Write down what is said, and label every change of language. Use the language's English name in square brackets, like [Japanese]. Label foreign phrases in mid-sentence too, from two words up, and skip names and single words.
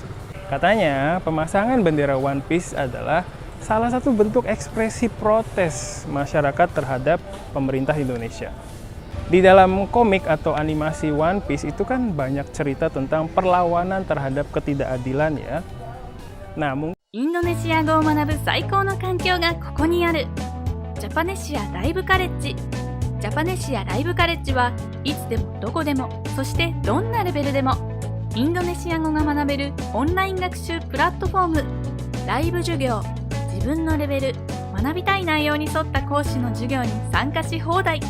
[Indonesian] Katanya pemasangan bendera One Piece adalah salah satu bentuk ekspresi protes masyarakat terhadap pemerintah Indonesia. Di dalam komik atau animasi One Piece itu kan banyak cerita tentang perlawanan terhadap ketidakadilan ya. Nah, [Japanese] インドネシア語を学ぶ最高の環境がここにある。ジャパネシアライブカレッジ。ジャパネシアライブカレッジはいつでもどこでも、そしてどんなレベルでもインドネシア語が学べるオンライン学習プラットフォーム。ライブ授業、自分のレベル、学びたい内容に沿った講師の授業に参加し放題。